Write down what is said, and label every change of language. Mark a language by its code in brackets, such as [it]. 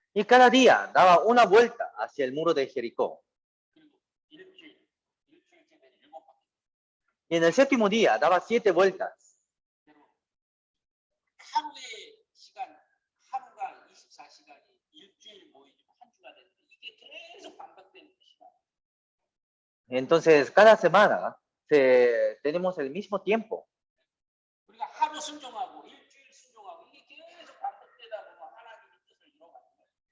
[es] Y cada día daba una vuelta hacia el muro de Jericó. [ko] 그리고 일주일째 되면 7바퀴. [es] Y en el séptimo día daba 7 vueltas. [ko] 하루의 시간, 하루가 24시간이 일주일 모이고 한 주가 되는데 이게 계속 반복되는 시간. [es] Entonces, cada semana tenemos el mismo tiempo. [ko] 우리가 하루 순종하고 일주일 순종하고 이게 계속 반복되다 보면 하나님의 뜻을 이뤄가는 거예요.